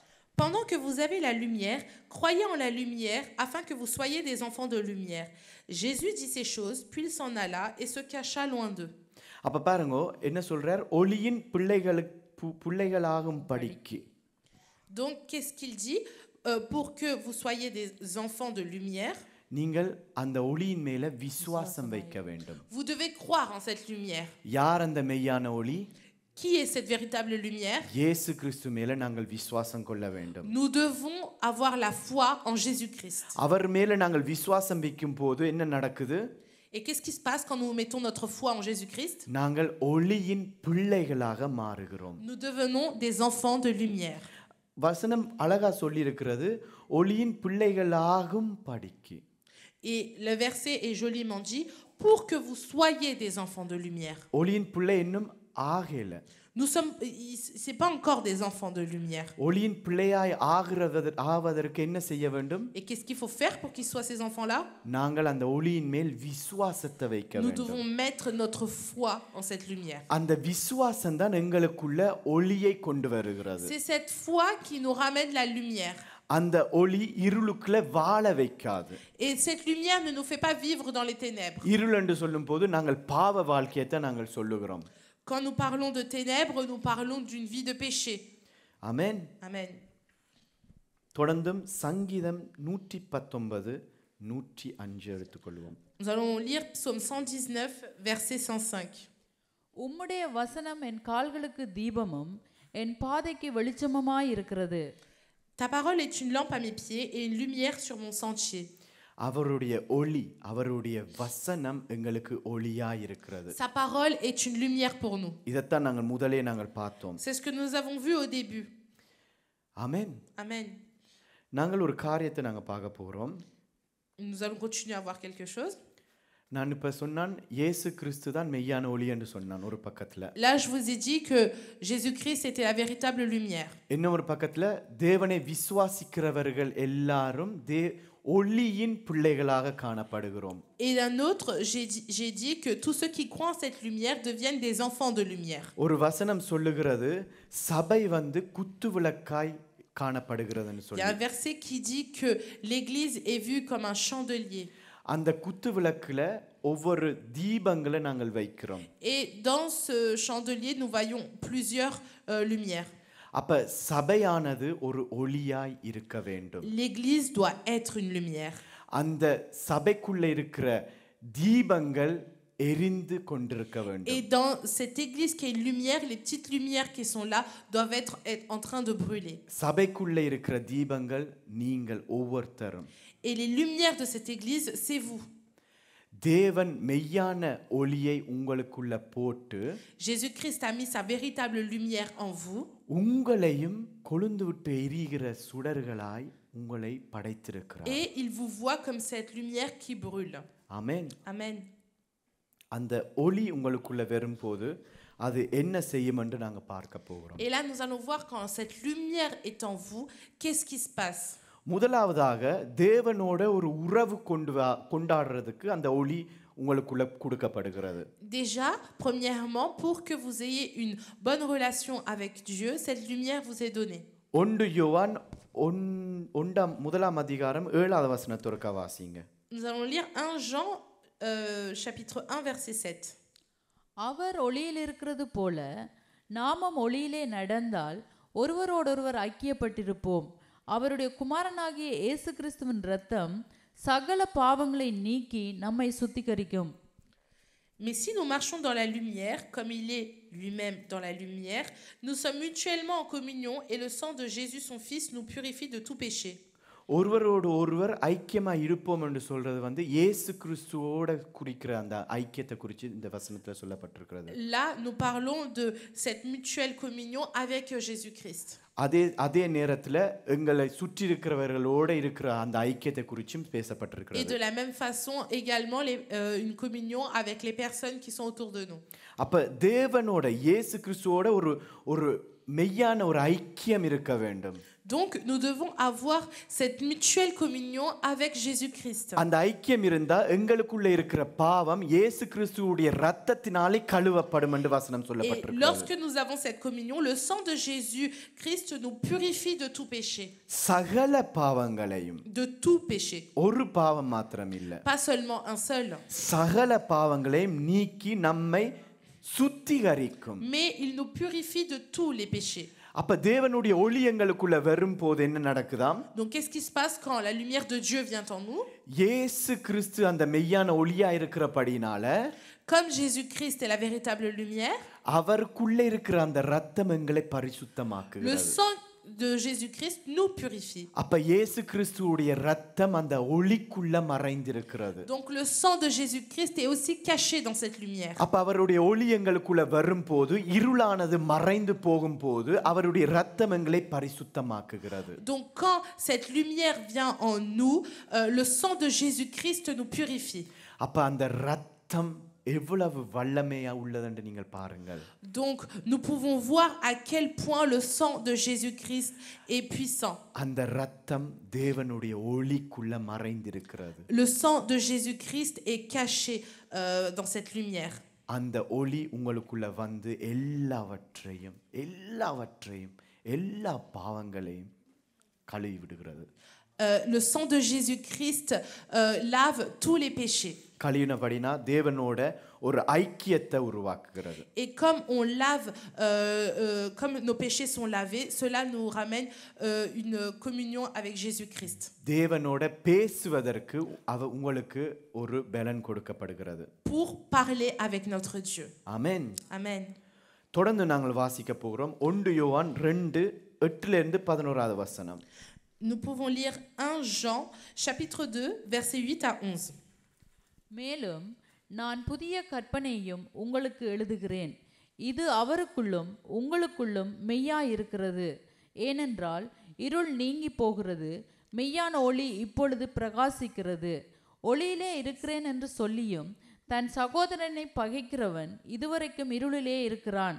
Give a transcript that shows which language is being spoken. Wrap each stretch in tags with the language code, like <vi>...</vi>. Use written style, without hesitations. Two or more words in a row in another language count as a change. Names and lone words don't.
<fr>Pendant que vous avez la lumière, croyez en la lumière afin que vous soyez des enfants de lumière. Jésus dit ces choses, puis il s'en alla et se cacha loin d'eux.</fr> <ta>அப்ப பாருங்க என்ன சொல்றார், ஒளியின் பிள்ளைகளாகும் படிக்கு.</ta> <fr>Donc qu'est-ce qu'il dit? Pour que vous soyez des enfants de lumière,</fr> <ta>நீங்கள் அந்த ஒளியின் மேல விசுவாசம் வைக்க வேண்டும்.</ta> <fr>vous devez croire en cette lumière.</fr> <ta>யார் அந்த மெய்யான ஒளி?</ta> <fr>Qui est cette véritable lumière?</fr> <ta>இயேசு கிறிஸ்து மேல நாங்கள் விசுவாசம் கொள்ள வேண்டும்.</ta> <fr>Nous devons avoir la foi en Jésus-Christ.</fr> <ta>அவர் மேல நாங்கள் விசுவாசம் வைக்கும் போது என்ன நடக்குது?</ta> <fr>Et qu'est-ce qui se passe quand nous mettons notre foi en Jésus-Christ?</fr> <ta>நாங்கள் ஒளியின் பிள்ளைகளாக மாறுகிறோம்.</ta> <fr>Nous devenons des enfants de lumière.</fr> <ta>வசனம் அழகா சொல்லி இருக்கிறது, ஒளியின் பிள்ளைகளாகும் படிக்கு.</ta> <fr>Et le verset est joliment dit, pour que vous soyez des enfants de lumière.</fr> <ta>ஒளியின் பிள்ளை இன்னும் ஆகல.</ta> <fr>C'est pas encore des enfants de lumière.</fr> <ta>ஒளியின் பிள்ளையாய் ஆவதற்கு என்ன செய்ய வேண்டும்?</ta> <fr>Et qu'est-ce qu'il faut faire pour qu'ils soient ces enfants-là?</fr> <ta>நாங்கள் அந்த ஒளியின் மேல் விசுவாசத்தை வைக்க</ta> <fr>Nous</fr> <ta>வேண்டும்.</ta> <fr>devons mettre notre foi en cette lumière.</fr> <ta>அந்த விசுவாசம் தான் எங்களுக்குள்ள ஒளியை கொண்டு வருகிறது.</ta> <fr>C'est cette foi qui nous ramène la lumière.</fr> <ta>அந்த ஒளி இருளுக்குள்ள வாழ வைக்காது.</ta> <fr>Et cette lumière ne nous fait pas vivre dans les ténèbres.</fr> <ta>இருள் என்று சொல்லும்போது நாங்கள் பாவ வாழ்க்கையை தான் நாங்கள் சொல்லுகிறோம்.</ta> <fr>Quand nous parlons de ténèbres, nous parlons d'une vie de péché.</fr> <ta>ஆமென்.</ta> <fr>Amen.</fr> <ta>தொடர்ந்தும் சங்கீதம் 119 105 எடுத்துக்கொள்வோம்.</ta> <fr>Nous allons lire Psaume 119 verset 105.</fr> <ta>உம்முடைய வசனம் என் கால்களுக்கு தீபமும் என் பாதைக்கு வெளிச்சமுமாய் இருக்கிறது.</ta> <fr>Ta parole est une lampe à mes pieds et une lumière sur mon sentier.</fr> <ta>அவருடைய ஒளி, அவருடைய வசனம் எங்களுக்கு ஒளியாய் இருக்கிறது.</ta> <fr>Sa parole est une lumière pour nous.</fr> <ta>இதத்தான் நாங்கள் பார்த்தோம்.</ta> <fr>C'est ce que nous avons vu au début.</fr> <ta>ஆமென்.</ta> <fr>Amen.</fr> <ta>நாங்கள் ஒரு காரியத்தை பார்க்க போகிறோம்.</ta> <fr>Nous allons continuer à voir quelque chose.</fr> <ta>நான் இப்ப சொன்னான் இயேசு கிறிஸ்து தான் மெய்யான ஒளி என்று சொன்னான் ஒரு பக்கத்துல.</ta> <fr>Là, je vous ai dit que Jésus-Christ était la véritable lumière.</fr> <ta>இன்னொரு பக்கத்துல தேவனை விசுவாசிக்கிறவர்கள் எல்லாரும் ஒளியின் பிள்ளைகளாக காணப்படுகிறோம்.</ta> <fr>Et d'un autre, j'ai dit que tous ceux qui croient en cette lumière deviennent des enfants de lumière.</fr> <ta>ஒரு வசனம் சொல்லுகிறது சபை வந்து குத்துவிளக்காய் காணப்படுகிறதுன்னு</ta> <fr>Il y</fr> <ta>சொல்லி.</ta> <fr>a un verset qui dit que l'église est vue comme un chandelier.</fr> <ta>அந்த குத்துவிளக்குல ஒவ்வொரு தீபங்களை நாங்கள் வைக்கிறோம்.</ta> <fr>Et dans ce chandelier, nous voyons plusieurs lumières.</fr> <ta>அப்ப சபையானது ஒரு ஒளியாய் இருக்க வேண்டும்.</ta> <fr>L'église doit être une lumière.</fr> <ta>அந்த சபைக்குள்ள இருக்கிற தீபங்கள் எரிந்து கொண்டிருக்க வேண்டும்.</ta> <fr>Et dans cette église qui est une lumière, les petites lumières qui sont là doivent être en train de brûler.</fr> <ta>சபைக்குள்ள இருக்கிற தீபங்கள் நீங்கள் ஒவ்வொருத்தரும்.</ta> <fr>Et les lumières de cette église, c'est vous.</fr> <ta>தேவன் மெய்யான ஒளியை உங்களுக்குள்ள போட்டு</ta> <fr>Jésus-Christ a mis sa véritable lumière en vous.</fr> <ta>உங்களையும் கொழுந்து விட்டு எரிகிற சுடர்களாய் உங்களை படைத்திருக்கிறார்.</ta> <fr>Et il vous voit comme cette lumière qui brûle.</fr> <ta>ஆமென்.</ta> <fr>Amen.</fr> <ta>அந்த ஒளி உங்களுக்குள்ள வரும்போது அது என்ன செய்யும் என்று நாங்க பார்க்க போகிறோம்.</ta> <fr>Et là, nous allons voir quand cette lumière est en vous, qu'est-ce qui se passe.</fr> <ta>முதலாவதாக தேவனோட ஒரு உறவு கொண்டாடுறதுக்கு அந்த ஒளி உங்களுக்குள்ள கொடுக்கப்படுகிறது.</ta> <fr>Déjà, premièrement, pour que vous ayez une bonne relation avec Dieu, cette lumière vous est donnée.</fr> <ta>1 யோவான் 1 அதிகாரம் 7வது வசனத்தை வாசிங்க.</ta> <fr>Nous allons lire 1 Jean chapitre 1 verset 7.</fr> <ta>அவர் ஒளியில் இருக்கிறது போல நாமும் ஒளியிலே நடந்தால் ஒருவரோடொருவர் ஐக்கியப்பட்டிருப்போம். அவருடைய குமாரனாகிய இயேசு கிறிஸ்துவின் இரத்தம் சகல பாவங்களை நீக்கி நம்மை சுத்திகரிக்கும்.</ta> <fr>Mais si nous marchons dans la lumière, comme il est lui-même dans la lumière, nous sommes mutuellement en communion et le sang de Jésus son Fils nous purifie de tout péché.</fr> <ta>ஒருவரோடு ஒருவர் ஐக்கியமா இருப்போம் என்று சொல்றது வந்து இயேசு கிறிஸ்துவோட குறிக்கிற அந்த ஐக்கியத்தை குறித்து இந்த வசனத்துல சொல்லப்பட்டிருக்கிறது.</ta> <fr>Là, nous parlons de cette mutuelle communion avec Jésus-Christ.</fr> <ta>அதே நேரத்துல எங்களை சுற்றி இருக்கிறவர்களோட இருக்கிற அந்த ஐக்கியத்தை குறித்தும் பேசப்பட்டிருக்கிறது.</ta> <fr>Et de la même façon également une communion avec les personnes qui sont autour de nous.</fr> <ta>அப்ப தேவனோட இயேசு கிறிஸ்துவோட ஒரு மெய்யான ஒரு ஐக்கியம் இருக்க வேண்டும்.</ta> <fr>Donc nous devons avoir cette mutuelle communion avec Jésus-Christ.</fr> <ta>அந்த ஐக்கியம் இருந்தா எங்களுக்குள்ள இருக்கிற பாவம் இயேசு கிறிஸ்துவுடைய இரத்தத்தினாலே கழுவப்படும் என்று வசனம்</ta> <fr>Et</fr> <ta>சொல்லப்பட்டிருக்கிறது.</ta> <fr>lorsque nous avons cette communion, le sang de Jésus-Christ nous purifie de tout péché.</fr> <ta>சகல பாவங்களையும்,</ta> <fr>De tout péché.</fr> <ta>ஒரு பாவம் மாத்திரம் இல்ல,</ta> <fr>Pas seulement un seul.</fr> <ta>சகல பாவங்களையும் நீக்கி நம்மை சுத்திகரிக்கும்.</ta> <fr>Mais il nous purifie de tous les péchés.</fr> <ta>அப்ப தேவனுடைய ஒளி எங்களுக்குள்ள வரும்போது என்ன நடக்குதாம்?</ta> <fr>Donc qu'est-ce qui se passe quand la lumière de Dieu vient en nous?</fr> <ta>இயேசு கிறிஸ்து அந்த மெய்யான ஒளியா இருக்கிறபடினால,</ta> <fr>Comme Jésus-Christ est la véritable lumière,</fr> <ta>அவருக்குள்ள இருக்கிற அந்த இரத்தம் எங்களை</ta> <fr>le</fr> <ta>பரிசுத்தமாக்குகிறது.</ta> <fr>sang de Jésus-Christ nous purifie.</fr> <ta>அப்ப இயேசு கிறிஸ்துவுடைய இரத்தம் அந்த ஒளிக்குள்ள மறைந்திருக்கிறது.</ta> <fr>Donc le sang de Jésus-Christ est aussi caché dans cette lumière.</fr> <ta>அப்ப அவருடைய ஒளி எங்களுக்குள்ள வரும்போது, இருளானது மறைந்து போகும்போது அவருடைய இரத்தம் எங்களை பரிசுத்தமாக்குகிறது.</ta> <fr>Donc quand cette lumière vient en nous, le sang de Jésus-Christ nous purifie.</fr> <ta>அப்ப அந்த இரத்தம் எவ்வளவு வல்லமையா உள்ளதென்று நீங்கள் பாருங்கள்.</ta> <fr>Donc nous pouvons voir à quel point le sang de Jésus-Christ est puissant.</fr> <ta>அந்த இரத்தம் தேவனுடைய ஒளிக்குள்ள மறைந்திருக்கிறது.</ta> <fr>Le sang de Jésus-Christ est caché dans cette lumière.</fr> <ta>அந்த ஒளி உங்களுக்குள்ள வந்து எல்லாவற்றையும் எல்லா பாவங்களையும் கழுவி விடுகிறது.</ta> <fr>Le sang de Jésus-Christ lave tous les péchés.</fr> <ta>கழுவினபடினா தேவனோட ஒரு ஐக்கியத்தை உருவாக்குகிறது.</ta> <fr>Et comme on lave, comme nos péchés sont lavés, cela nous ramène une communion avec Jésus-Christ.</fr> <ta>தேவனோட பேசுவதற்கு உங்களுக்கு ஒரு பலன் கொடுக்கப்படுகிறது.</ta> <fr>Pour parler avec notre Dieu.</fr> <ta>ஆமென்.</ta> <fr>Amen.</fr> <ta>தொடர்ந்து நாங்கள் வாசிக்க போகிறோம் 1 யோவான் 2:8-11 வசனம்.</ta> <fr>Nous pouvons lire 1 Jean chapitre 2 versets 8 à 11.</fr> <ta>மேலும் நான் புதிய கற்பனையும் உங்களுக்கு எழுதுகிறேன். இது அவருக்குள்ளும் உங்களுக்குள்ளும் மெய்யாயிருக்கிறது. ஏனென்றால் இருள் நீங்கி போகிறது, மெய்யான ஒளி இப்பொழுது பிரகாசிக்கிறது. ஒளியிலே இருக்கிறேன் என்று சொல்லியும் தன் சகோதரனை பகைக்கிறவன் இதுவரைக்கும் இருளிலே இருக்கிறான்.</ta>